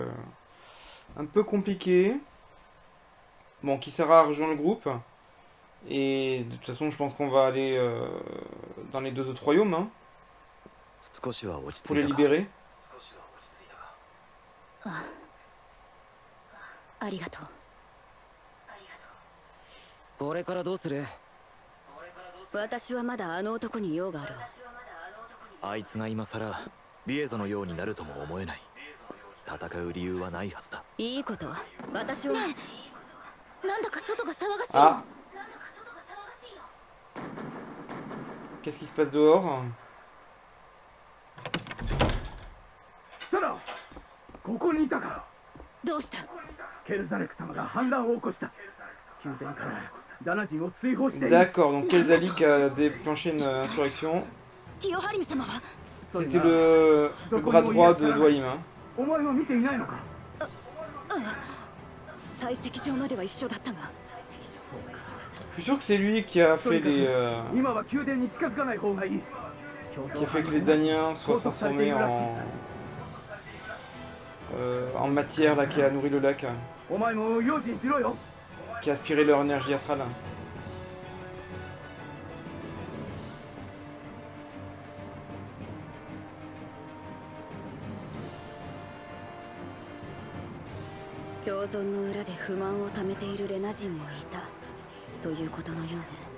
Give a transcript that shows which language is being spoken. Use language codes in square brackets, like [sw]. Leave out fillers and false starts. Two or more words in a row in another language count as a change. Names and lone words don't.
[fr] Un peu compliqué. Bon, Kisara a rejoint le groupe. Et de toute façon, je pense qu'on va aller dans les deux autres royaumes, hein, pour les libérer. [ja] ありがとう。これからどうする？私はまだあの男に用があるわ。あいつが今さらリエゾのようになるとも思えない。戦う理由はないはずだ。いいこと。私は、ねえ、なんだか外が騒がしい。 Ah. [fr] Qu'est-ce qui se passe dehors? [ja] ここにいたか。どうした？ケルザレク様が反乱を起こした。宮殿からダナ人を追放して。 [fr] D'accord, donc Kelzalik a déclenché une insurrection. [ja] ティオハリム様は？ [fr] C'était le bras droit de Dwalin. Hein. [ja] お前は見ていないのか。採石場までは一緒だったが。 [fr] Je suis sûr que c'est lui qui a fait les... [ja] 今は宮殿に近づかない方がいい。 [fr] qui a fait que les Daniens soient transformés en matière là, qui a nourri le lac, [ja] お前も用心しろよ。 [fr] qui a aspiré leur énergie astrale. [ja] 共存の裏で不満を溜めているレナ人もいたということのようね。